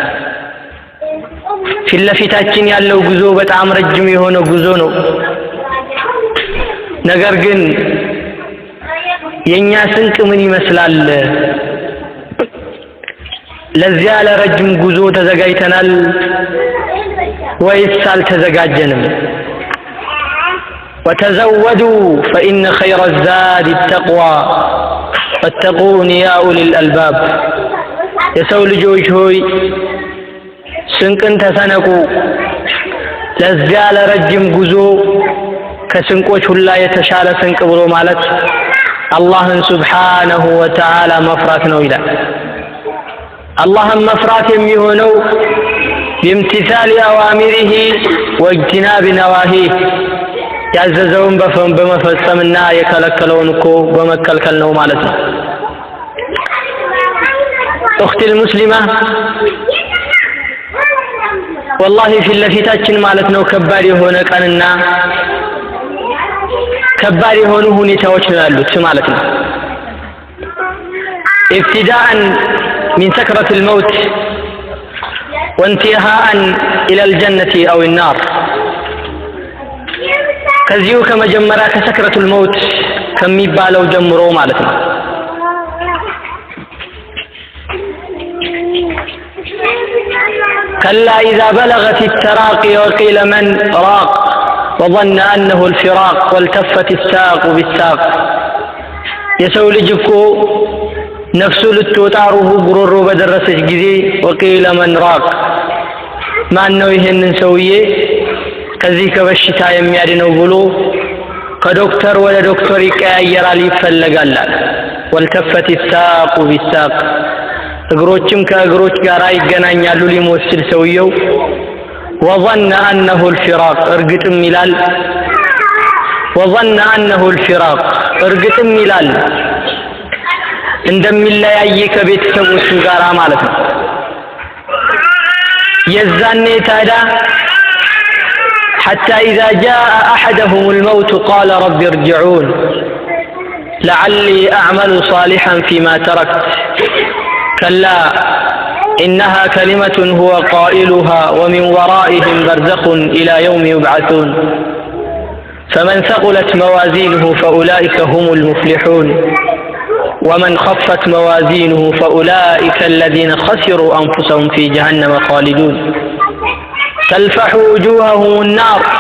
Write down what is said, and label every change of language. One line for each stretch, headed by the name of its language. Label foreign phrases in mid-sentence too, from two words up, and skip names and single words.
Amharic: ፊትለፊታችን ያለው ጉዞ በጣም ረጅም የሆነ ጉዞ ነው ነገር ግን የኛ ስንቅ ምን ይመስላል ለዚያ ለረጅም ጉዞ ተዘጋጅተናል ወይስ አልተዘጋጀንም
Arabic: وتزودوا فإن خير الزاد التقوى واتقون يا أولي الألباب
Amharic: የሰው ልጆች ሆይ ስንቅን ተሰነቁ ለዚያ ለረጅም ጉዞ ከስንቆች ሁላ የተሻለ ስንቅ ብሎ ማለት አላህን
Arabic: سبحانه وتعالى
Amharic: መፍራት ነው ይላል አላህን መፍራት የሚሆነው
Arabic: بامتثال أوامره واجتناب نواهيه
Amharic: ያዘዘውን በመፈጸምና የከለከለውን እኮ በመከልከል ነው ማለት ነው
Arabic: أختي المسلمة والله في
Amharic: ለፊታችን ማለት ነው ከባድ የሆነ ቀንና ከባድ የሆኑ ሁኔታዎች ነው ያሉት ማለት ነው
Arabic: ابتداء من سكرة الموت وانتهاء إلى الجنة أو النار
Amharic: ከዚሁ ከመጀመሪያ ከሰክረቱ
Arabic: الموت
Amharic: ከሚባለው ጀምሮ ማለት ነው
Arabic: كلا إذا بلغت التراقي وقيل من راق وظن أنه الفراق والتفت الساق بالساق
Amharic: የሰው ልጅ እኮ ነፍሱ ልትወጣሩሁ ጉሮሮ በደረሰች ጊዜ
Arabic: وقيل من راق
Amharic: ማን ነው ይሄንን ሰውዬ ከዚህ ከበሽታ የሚያድነው ብሎ ከዶክተር ወደ ዶክተር ይቀያየራል ይፈለጋል
Arabic: والتفت الساق بالساق
Amharic: እግሮችም ከእግሮች ጋር ይገናኛሉ ሊሞት ሲል ሰውየው
Arabic: وظن أنه الفراق
Amharic: እርግጥም ይላል
Arabic: وظن أنه الفراق
Amharic: እርግጥም ይላል እንደሚለያይ ከቤተሰቦቹ ጋር ማለት ነው የዛኔ ታዲያ حتى
Arabic: إذا جاء أحدهم الموت قال رب ارجعون لعلي أعمل صالحا فيما تركت كلا إنها كلمة هو قائلها ومن ورائهم برزخ إلى يوم يبعثون فمن ثقلت موازينه فأولئك هم المفلحون ومن خفت موازينه فأولئك الذين خسروا أنفسهم في جهنم خالدون تلفح وجوههم النار